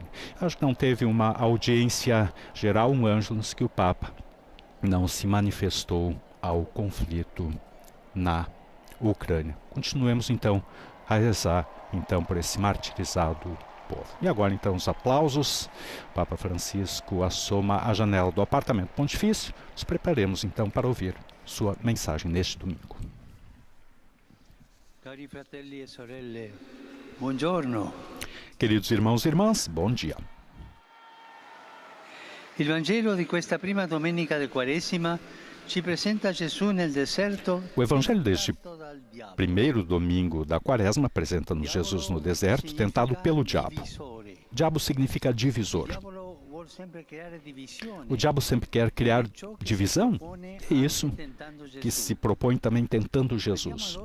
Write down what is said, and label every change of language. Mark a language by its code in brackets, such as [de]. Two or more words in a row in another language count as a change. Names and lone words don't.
[pt] Acho que não teve uma audiência geral, um ângelus, que o Papa não se manifestou ao conflito na Ucrânia. Continuemos então a rezar então por esse martirizado povo. E agora então os aplausos. O Papa Francisco assoma a janela do apartamento pontifício. Nos preparemos então para ouvir sua mensagem neste domingo. [it] Cari fratelli e sorelle, buongiorno. [pt] Queridos irmãos e irmãs, bom dia. [it] Il Vangelo di questa prima domenica di Quaresima ci presenta Gesù nel deserto. [pt] O Evangelho deste primeiro domingo da Quaresma apresenta-nos Jesus no deserto, tentado pelo diabo. Diabo significa divisor. O diabo sempre quer criar divisão. É isso que se propõe também tentando Jesus.